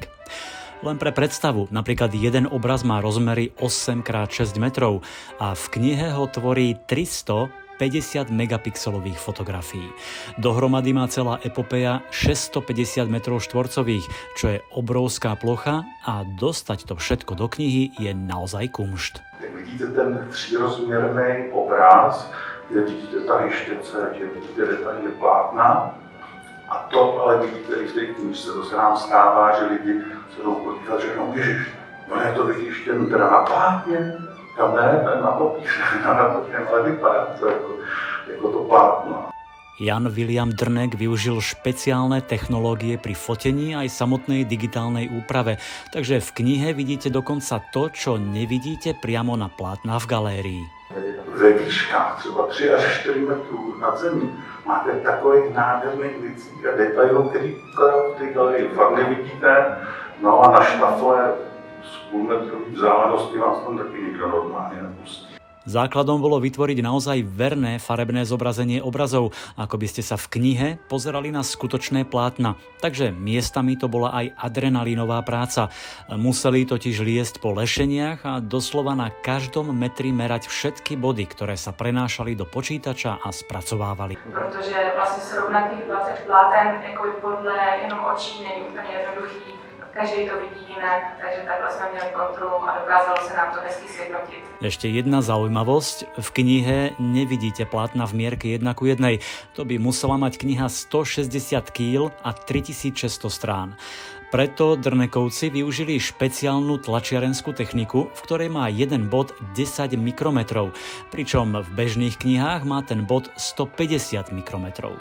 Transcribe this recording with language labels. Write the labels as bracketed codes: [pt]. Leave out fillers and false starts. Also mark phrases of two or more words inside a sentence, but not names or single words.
[sk] Len pre predstavu, napríklad jeden obraz má rozmery 8x6 metrov a v knihe ho tvorí 350 megapixelových fotografií. Dohromady má celá epopeja 650 metrov štvorcových, čo je obrovská plocha a dostať to všetko do knihy je naozaj kumšt. [cs] Jak vidíte ten třírozměrný obraz, kde vidíte tady štěce, kde vidíte detaily plátna, a to ale vidíte i v té knižce, to se nám stává, že lidi se jdou podívat, že no ježiš, no je to vidíš jen teda na plátně, tam ne, to je na papíře, ale vypadá to jako to plátno. [sk] Jan William Drnek využil špeciálne technológie pri fotení aj samotnej digitálnej úprave, takže v knihe vidíte dokonca to, čo nevidíte priamo na plátna v galérii. [cs] Ve výškách třeba 3 až 4 metrů nad zemí máte takových nádherných věcí a detailů, který v té galerii fakt nevidíte. No a na štafle z půlmetrový vzdálenosti vás tam taky nikdo normálně nepustí. [sk] Základom bolo vytvoriť naozaj verné farebné zobrazenie obrazov, ako by ste sa v knihe pozerali na skutočné plátna. Takže miestami to bola aj adrenalínová práca. Museli totiž liesť po lešeniach a doslova na každom metri merať všetky body, ktoré sa prenášali do počítača a spracovávali. [cs] Protože vlastně srovnat těch 20 pláten jako podle jenom očí není úplně jednoduchý. Každý to vidí jinak, takže takhle jsme měli kontrolu a dokázalo se nám to hezky sjednotit. [sk] Ešte jedna zaujímavosť, v knihe nevidíte plátna v mierke 1:1. To by musela mať kniha 160 kg a 3600 strán. Preto Drnekovci využili špeciálnu tlačiarenskú techniku, v ktorej má jeden bod 10 mikrometrov, pričom v bežných knihách má ten bod 150 mikrometrov.